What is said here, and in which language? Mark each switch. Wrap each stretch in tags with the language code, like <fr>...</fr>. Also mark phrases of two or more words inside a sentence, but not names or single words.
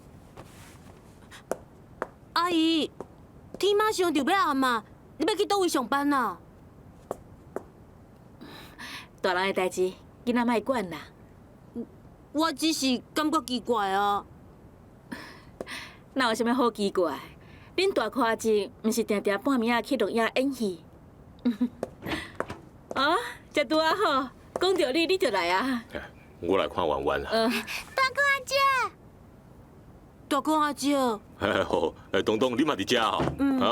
<nan>阿姨，天马上就要暗啊，你要去倒位上班啊？大人的代志，囡仔莫管啦。我只是感觉奇怪啊。哪有啥物好奇怪？恁大跨子毋是定定半暝仔去录影演戏？啊，这拄啊好，讲到你就来啊。我来看弯弯啊。大哥阿姐，大哥阿姐，好，东东你嘛伫遮哦。啊，</nan>